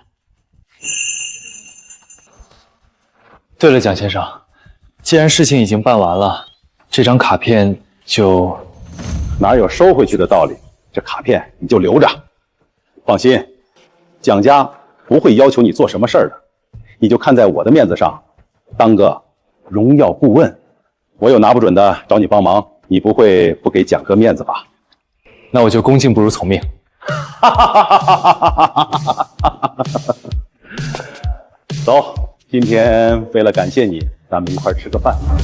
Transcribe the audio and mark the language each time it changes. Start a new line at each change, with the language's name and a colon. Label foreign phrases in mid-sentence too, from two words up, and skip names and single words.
Chinese: 對了，蔣先生，既然事情已經辦完了，這張卡片就…… 哪有收回去的道理？這卡片你就留着。放心，蔣家不會要求你做什麼事兒的，你就看在我的面子上，當個榮耀顧問。我有拿不準的找你幫忙，你不會不給蔣哥面子吧？那我就恭敬不如從命。走，今天為了感謝你，咱們一塊兒吃個飯。